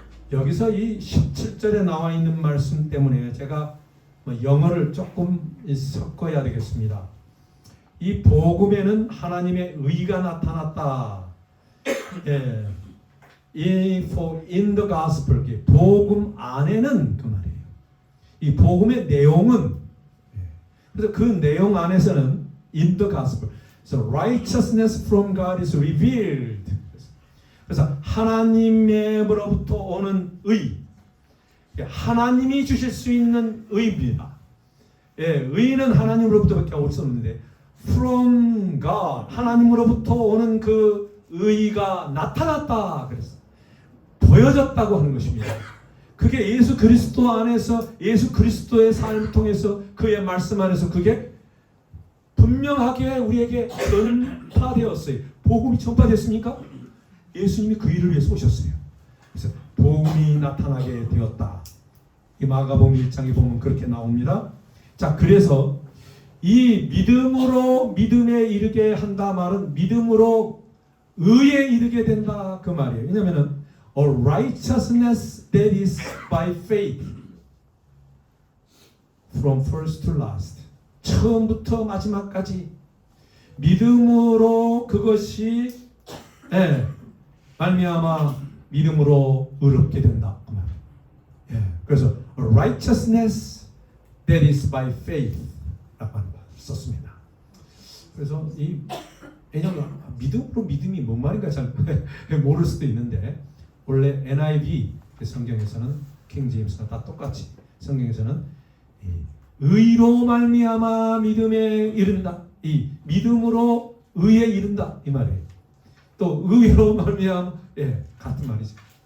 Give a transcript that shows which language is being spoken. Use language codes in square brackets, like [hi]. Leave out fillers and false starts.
[ko] 여기서 이 17절에 나와 있는 말씀 때문에 제가 영어를 조금 섞어야 되겠습니다. 이 복음에는 하나님의 의가 나타났다. [en] in the gospel, [ko] 복음 안에는 그 말이에요. 이 복음의 내용은, 그래서 그 내용 안에서는 [en] in the gospel, so righteousness from God is revealed. [ko] 그래서 하나님으로부터 오는 의, 하나님이 주실 수 있는 의입니다. 의는 하나님으로부터밖에 올 수 없는데 [en] from God, [ko] 하나님으로부터 오는 그 의가 나타났다 그랬어요. 보여졌다고 하는 것입니다. 그게 예수 그리스도 안에서 예수 그리스도의 삶을 통해서 그의 말씀 안에서 그게 분명하게 우리에게 전파되었어요. 복음이 전파됐습니까? 예수님이 그 일을 위해서 오셨어요. 그래서 복음이 나타나게 되었다. 이 마가복음 1장에 보면 그렇게 나옵니다. 자, 그래서 이 믿음으로 믿음에 이르게 한다 말은 믿음으로 의에 이르게 된다 그 말이에요. 왜냐하면 [en] a righteousness that is by faith from first to last. [ko] 처음부터 마지막까지 믿음으로 그것이 말미암아 믿음으로 의롭게 된다 그 말이에요. 그래서 [en] a righteousness that is by faith [ko] 라고 하는 말 썼습니다. 그래서 왜냐하면 믿음으로 믿음이 뭔 말인가 잘 모를 수도 있는데 원래 NIV 성경에서는 킹 제임스나 다 똑같이 성경에서는 의로 말미암아 믿음에 이른다. 이 믿음으로 의에 이른다 이 말이에요. 또 의로 말미암아 같은 말이죠.